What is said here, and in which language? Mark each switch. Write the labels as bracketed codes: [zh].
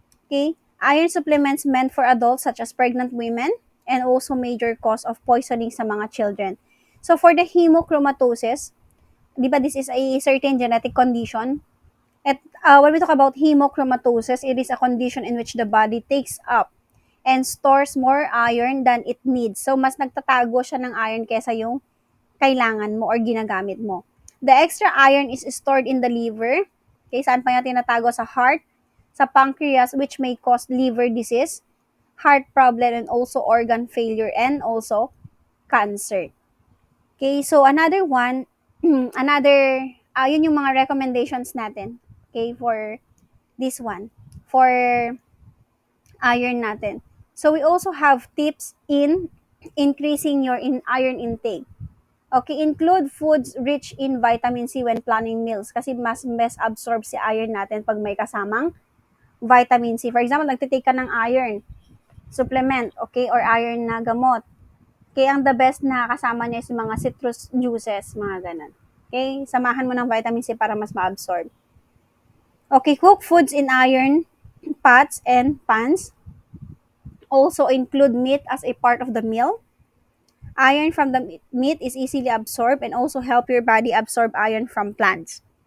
[en] Okay, iron supplements meant for adults such as pregnant women and also major cause of poisoning [tl] sa mga [en] children. So for the hemochromatosis, [tl] di ba [en] this is a certain genetic condition? At when we talk about hemochromatosis, it is a condition in which the body takes up and stores more iron than it needs. [tl] So mas nagtatago siya ng iron kesa yung kailangan mo [en] or ginagamit mo. The extra iron is stored in the liver. [tl] Okay, saan pa niya tinatago? Sa heart, sa [en] pancreas, which may cause liver disease, heart problem, and also organ failure, and also cancer. Okay, so another one, [tl] yun yung mga recommendations natin. [en] Okay, for this one, for iron [tl] natin. [en] So we also have tips in increasing your iron intake. Okay, include foods rich in vitamin C when planning meals [tl] kasi mas best absorb si iron natin pag may kasamang vitamin C. For example, nagtitake ka ng iron supplement, [en] okay, [tl] or iron na gamot. Okay, ang [en] the best [tl] na kasama niya is yung mga [en] citrus juices, [tl] mga ganun. Okay, samahan mo ng vitamin C para mas ma-absorb. [en] Okay, cook foods in iron pots and pans. Also include meat as a part of the meal. Iron from the meat is easily absorbed and also help your body absorb iron from plants.